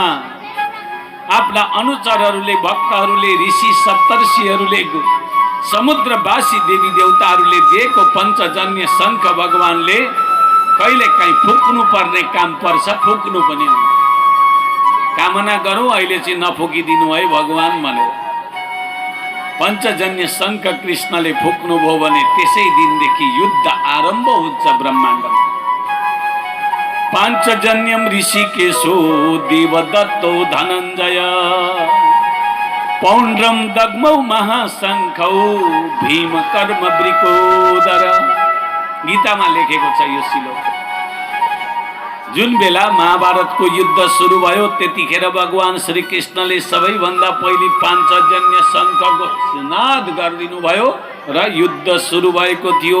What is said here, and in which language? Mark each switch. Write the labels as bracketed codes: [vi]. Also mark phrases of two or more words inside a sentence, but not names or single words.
[ne] आफ्ना अनुचरहरूले, भक्तहरूले, ऋषि सप्तर्षिहरूले, समुद्रवासी देवी देवताहरूले दिएको पञ्चजन्य शङ्ख भगवानले कहिलेकाहीँ फुक्नु पर्ने काम पर्छ, फुक्नु पनि हो। कामना गरौँ अहिले चाहिँ नफुकिदिनु है भगवान भनेर। पञ्चजन्य शङ्ख कृष्णले फुक्नुभयो भने त्यसै दिनदेखि युद्ध आरम्भ हुन्छ ब्रह्माण्डमा। [sa] पाञ्चजन्यम ऋषिकेशो देवदत्तो धनञ्जय पौण्ड्रम दग्मौ महाशङ्खौ भीम कर्म वृकोदर। [ne] गीतामा लेखेको छ यो श्लोक। जुन बेला महाभारतको युद्ध सुरु भयो त्यतिखेर भगवान श्री कृष्णले सबैभन्दा पहिले पाञ्चजन्य शङ्खको नाद गरिदिनु भयो र युद्ध सुरु भएको थियो।